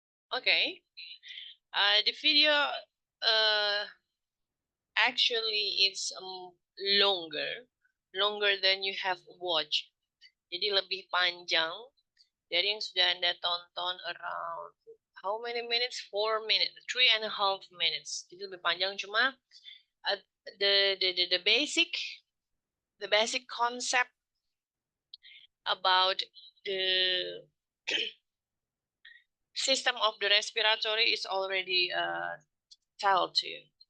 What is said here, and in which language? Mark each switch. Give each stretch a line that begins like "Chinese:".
English: Okay, the video actually it's longer than you have watched.
Indonesian: Jadi lebih panjang dari yang sudah Anda tonton
English: around how many minutes? 4 minutes, 3.5 minutes.
Indonesian: Jadi lebih panjang, cuma
English: the basic concept about the system of the respiratory is already told to you.